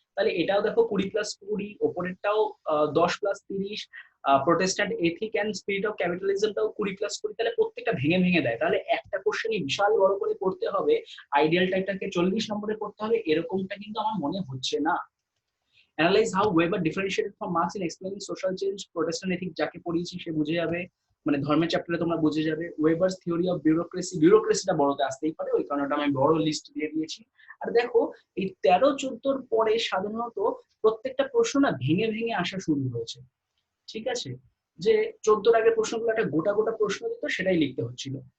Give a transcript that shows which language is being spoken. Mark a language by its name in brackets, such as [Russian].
[Bangla] তাহলে এটাও দেখো 20+20, ওপরেরটাও 10+30, Protestant ethic and spirit of ক্যাপিটালিজমটাও 20+20, তাহলে প্রত্যেকটা ভেঙে ভেঙে দেয়। তাহলে একটা কোশ্চেনই বিশাল বড় করে পড়তে হবে, আইডিয়াল টাইপটাকে 40 নম্বরে পড়তে হবে, এরকমটা কিন্তু আমার মনে হচ্ছে না। [English] Analyze how Weber differentiated from Marx in explaining social change, [Bangla] Protestant ethics যাকে পড়িয়েছি সে বুঝে যাবে, মানে ধর্মের চ্যাপ্টারে তোমরা বুঝে যাবে। ওয়েবারস থিওরি অফ বিউরোক্রেসি, বিউরোক্রেসিটা বড়তে আসতেই পারে, ওই কারণে আমি বড় লিস্ট দিয়ে দিয়েছি। আর দেখো এই 13-14 পরে সাধারণত প্রত্যেকটা প্রশ্ন না ভেঙে ভেঙে আসা শুরু হয়েছে, ঠিক আছে, যে 14-র আগে প্রশ্নগুলো একটা গোটা গোটা প্রশ্ন দিত, সেটাই লিখতে হচ্ছিল।